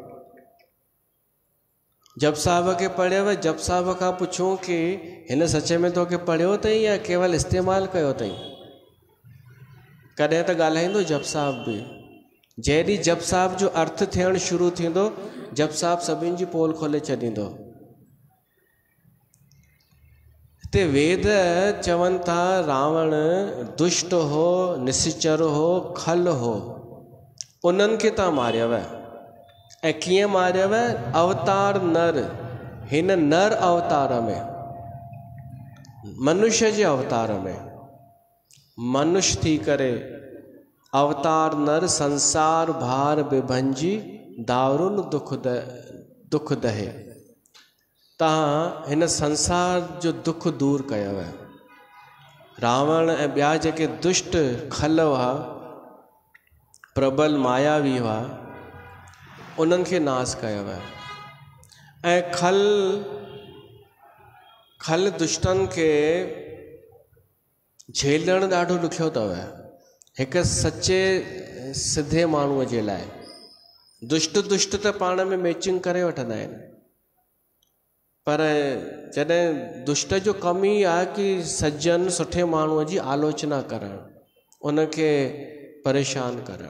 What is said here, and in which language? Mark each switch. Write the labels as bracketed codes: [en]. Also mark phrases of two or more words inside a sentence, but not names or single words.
[sd] जप साहिब खे पढ़ियव, जप साहिब खां पुछूं कि हिन सच में तोखे पढ़ियो अथई या केवल इस्तेमालु कयो अथई। कॾहिं त ॻाल्हाईंदो जप साहिब बि। जहिड़ी जप साहिब जो अर्थ थियणु शुरू थींदो, जप साहिब सभिनि जी पोल खोले छॾींदो। हिते वेद चवनि था रावण दुष्ट हो, निश्चर हो, खल हो, उन्हनि खे तव्हां मारियव। ऐं कीअं मारियव? [awa] अवतार नर, [sd] हिन नर अवतार में, मनुष्य जे अवतार में, मनुष्य थी करे [awa] अवतार नर संसार भार बिभंजी, दारुन दुख दहे। [sd] तव्हां हिन संसार जो दुख दूर कयव। रावण ऐं ॿिया जेके दुष्ट खल हुआ, प्रबल मायावी हुआ, उन्हनि खे नाश कयव। ऐं खल दुष्टनि खे झेलणु ॾाढो ॾुखियो अथव हिकु सचे सिधे माण्हूअ जे लाइ। दुष्ट त पाण में मैचिंग करे वठंदा आहिनि, पर जॾहिं दुष्ट जो कम ई आहे कि सज्जन सुठे माण्हूअ जी आलोचना करणु, उनखे परेशान करणु।